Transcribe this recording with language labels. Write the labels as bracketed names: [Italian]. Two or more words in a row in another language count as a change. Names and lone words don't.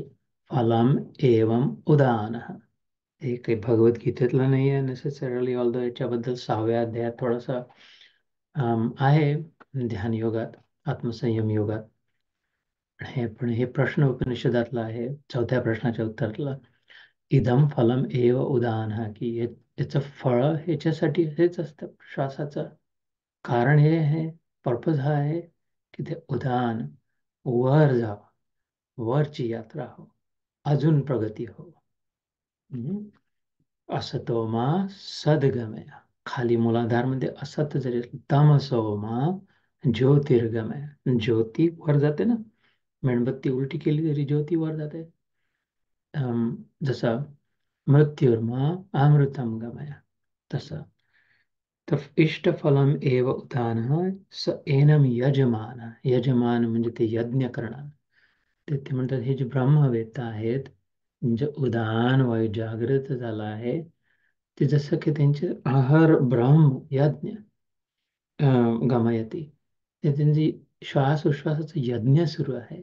[Sanskrit] फलम एवम उदान, [Marathi] हे काही भगवद्गीतेतलं नाही आहे नेसेसरली, ऑल्दो याच्याबद्दल 6व्या अध्यायात थोडासा आहे ध्यान योगात, आत्मसंयम योगात. पण हे प्रश्न उपनिषदातला आहे, 4थ्या प्रश्नाच्या उत्तरातला, [Sanskrit] इदम फलम एव उदान, [Marathi] हा की याचं फळ ह्याच्यासाठी हेच असतं, श्वासाचं कारण हे आहे, पर्पज हा आहे की ते उदान वर जावं, वरची यात्रा हो, अजून प्रगती हो. [Sanskrit] असतो मा सद्गमय, [Marathi] खाली मूलाधार मध्ये असत जरी [Sanskrit] तमसो मा ज्योतिर्गमय, [Marathi] ज्योती वर जाते ना, मेणबत्ती उलटी केली तरी ज्योती वर जाते. जसं [Sanskrit] मृत्युर्मा अमृतम गमय, [Marathi] तसं तर [Sanskrit] इष्टफलम एव उदान स एनम यजमान, [Marathi] यजमान म्हणजे ते यज्ञ करणार. ते म्हणतात हे जे ब्रह्मवेत्ता आहेत, जे उदान वायू जागृत झाला आहे, ते जसं की त्यांचे आहार [Sanskrit] ब्रह्म यज्ञ गमयती, [Marathi] ते त्यांची श्वासोश्वासाचा यज्ञ सुरू आहे.